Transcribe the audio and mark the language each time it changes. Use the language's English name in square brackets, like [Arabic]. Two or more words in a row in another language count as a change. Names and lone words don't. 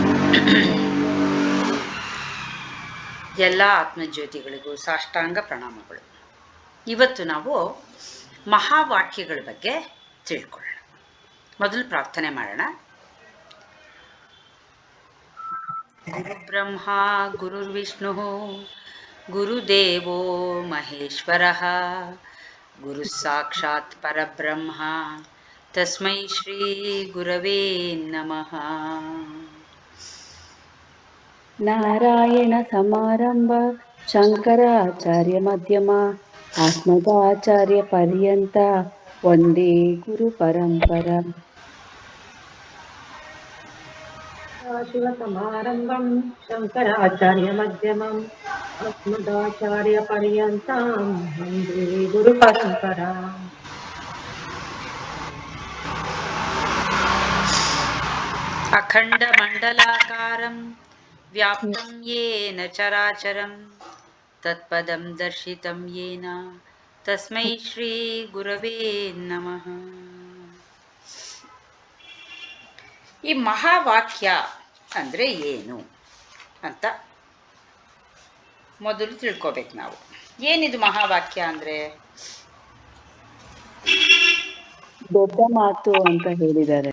[Kannada] ಎಲ್ಲ ಆತ್ಮಜ್ಯೋತಿಗಳಿಗೂ ಸಾಷ್ಟಾಂಗ ಪ್ರಣಾಮಗಳು. ಇವತ್ತು ನಾವು ಮಹಾವಾಕ್ಯಗಳ ಬಗ್ಗೆ ತಿಳ್ಕೊಳ್ಳೋಣ. ಮೊದಲು ಪ್ರಾರ್ಥನೆ ಮಾಡೋಣ. [Sanskrit] ಗುರುಬ್ರಹ್ಮ ಗುರುರ್ವಿಷ್ಣು ಗುರುದೇವೋ ಮಹೇಶ್ವರಃ ಗುರು ಸಾಕ್ಷಾತ್ ಪರಬ್ರಹ್ಮ ತಸ್ಮೈ ಶ್ರೀ ಗುರವೇ ನಮಃ. ನಾರಾಯಣ ಸಮಾರಂಭ ಶಂಕರಾಚಾರ್ಯ ಮಧ್ಯಮ ಅಸ್ಮದಾಚಾರ್ಯ ಪರ್ಯಂತ ವಂದೇ ಗುರು ಪರಂಪರಾ. ಶಿವ ಸಮಾರಂಭಂ ಶಂಕರಾಚಾರ್ಯ ಮಧ್ಯಮಂ ಅಸ್ಮದಾಚಾರ್ಯ ಪರ್ಯಂತಾಂ ವಂದೇ ಗುರು ಪರಂಪರಾ. ಅಖಂಡ ಮಂಡಲಾಕಾರಂ ವ್ಯಾಪ್ತಂ ಯೇನ ಚರಾಚರಂ ತತ್ಪದಂ ದರ್ಶಿತಂ ಯೇನ ತಸ್ಮೈ ಶ್ರೀ ಗುರವೇ ನಮಃ. [Kannada] ಈ ಮಹಾವಾಕ್ಯ ಅಂದರೆ ಏನು ಅಂತ ಮೊದಲು ತಿಳ್ಕೊಬೇಕು ನಾವು. ಏನಿದು ಮಹಾವಾಕ್ಯ ಅಂದರೆ? ದೊಡ್ಡ ಮಾತು ಅಂತ ಹೇಳಿದ್ದಾರೆ.